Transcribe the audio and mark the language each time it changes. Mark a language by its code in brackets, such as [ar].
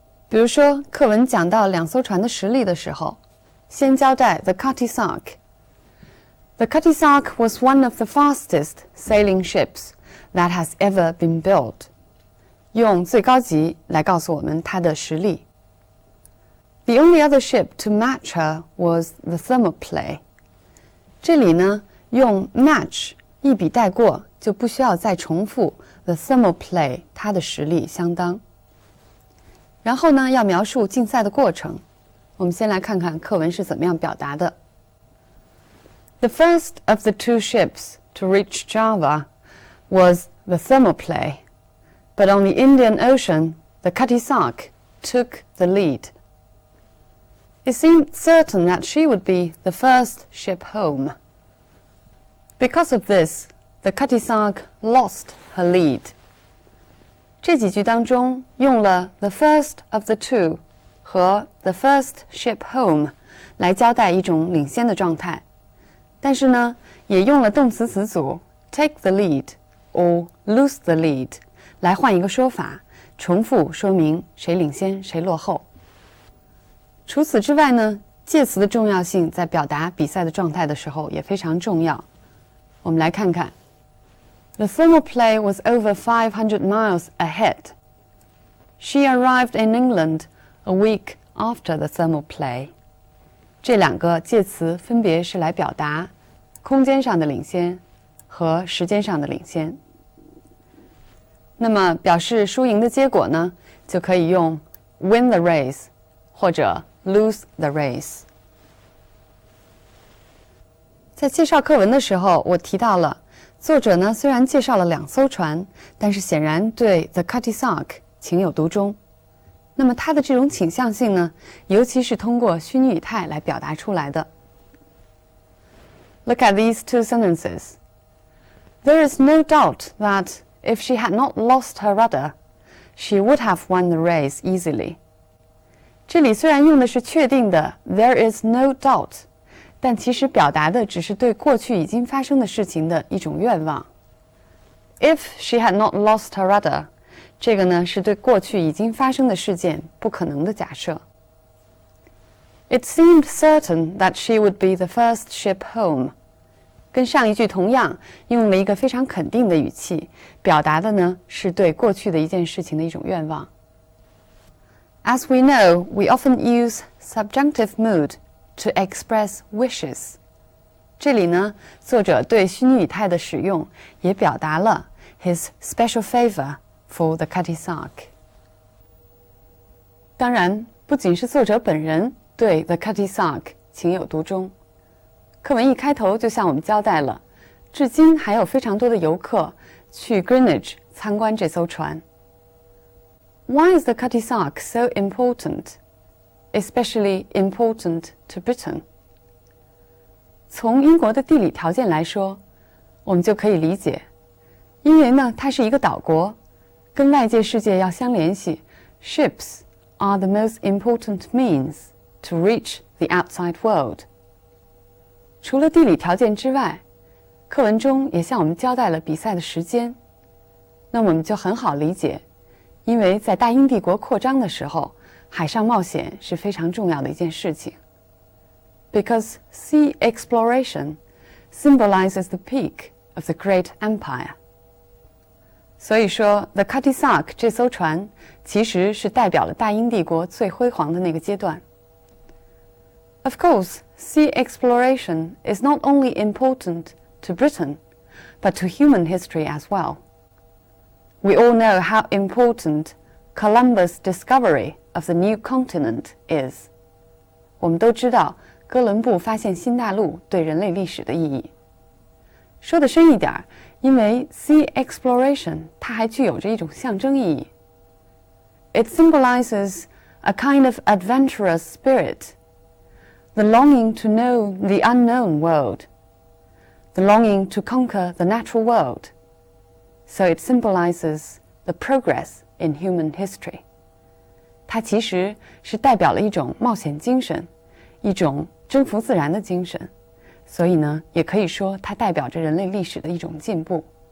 [zh] 比如说，课文讲到两艘船的实例的时候，先交代 [en] The Cutty Sark。The Cutty Sark was one of the fastest sailing ships that has ever been built。 [zh] 用最高级来告诉我们它的实力。 [en] The only other ship to match her was the Thermopylae。 [zh] 这里呢，用 match 一笔带过，就不需要再重复 the Thermopylae 它的实力相当。然后呢，要描述竞赛的过程。我们先来看看课文是怎么样表达的。 [en] The first of the two ships to reach Java was the Thermopylae, but on the Indian Ocean, the Cutty Sark took the lead. It seemed certain that she would be the first ship home. Because of this, the Cutty Sark lost her lead. [zh] 这几句当中用了 [en] the first of the two [zh] 和 [en] the first ship home [zh] 来交代一种领先的状态，但是呢，也用了动词词组 [en] take the lead or lose the lead [zh] 来换一个说法，重复说明谁领先谁落后。除此之外呢，介词的重要性在表达比赛的状态的时候也非常重要。我们来看看 [en] The Thermopylae was over 500 miles ahead. She arrived in England a week after the Thermopylae. [zh] 这两个介词分别是来表达空间上的领先和时间上的领先。那么表示输赢的结果呢，就可以用 [en] win the race [zh] 或者 [en] lose the race。 [zh] 在介绍课文的时候，我提到了作者呢虽然介绍了两艘船，但是显然对 The Cutty Sark 情有独钟。那么他的这种倾向性呢，尤其是通过虚拟语态来表达出来的。 [en] Look at these two sentences. There is no doubt that if she had not lost her rudder, she would have won the race easily. [zh] 这里虽然用的是确定的 [en] there is no doubt， [zh] 但其实表达的只是对过去已经发生的事情的一种愿望。 [en] If she had not lost her rudder， [zh] 这个呢是对过去已经发生的事件不可能的假设。 [en] It seemed certain that she would be the first ship home。 [zh] 跟上一句同样，用了一个非常肯定的语气，表达的呢是对过去的一件事情的一种愿望。 [en] As we know, we often use subjunctive mood to express wishes. [zh] 这里呢，作者对虚拟语态的使用也表达了 [en] his special favor for the Cutty Sark. [zh] 当然，不仅是作者本人对 the Cutty Sark 情有独钟，课文一开头就向我们交代了，至今还有非常多的游客去 Greenwich 参观这艘船。 [en] Why is the Cutty Sark so important, especially important to Britain? [zh] 从英国的地理条件来说，我们就可以理解，因为呢，它是一个岛国，跟外界世界要相联系 ， [en] ships are the most important means to reach the outside world. [zh] 除了地理条件之外，课文中也向我们交代了比赛的时间，那我们就很好理解，因为在大英帝国扩张的时候，海上冒险是非常重要的一件事情。 [en] Because sea exploration symbolizes the peak of the great empire. [zh] 所以说 The Cutty Sark 这艘船其实是代表了大英帝国最辉煌的那个阶段。 [en] Of course, sea exploration is not only important to Britain, but to human history as well. We all know how important Columbus' discovery of the new continent is. [zh] 我们都知道哥伦布发现新大陆对人类历史的意义。说得深一点，因为 sea exploration 它还具有着一种象征意义。 [en] It symbolizes a kind of adventurous spirit, the longing to know the unknown world, the longing to conquer the natural world. So it symbolizes the progress in human history. [zh] 它其实是代表了一种冒险精神，一种征服自然的精神，所以呢，也可以说它代表着人类历史的一种进步。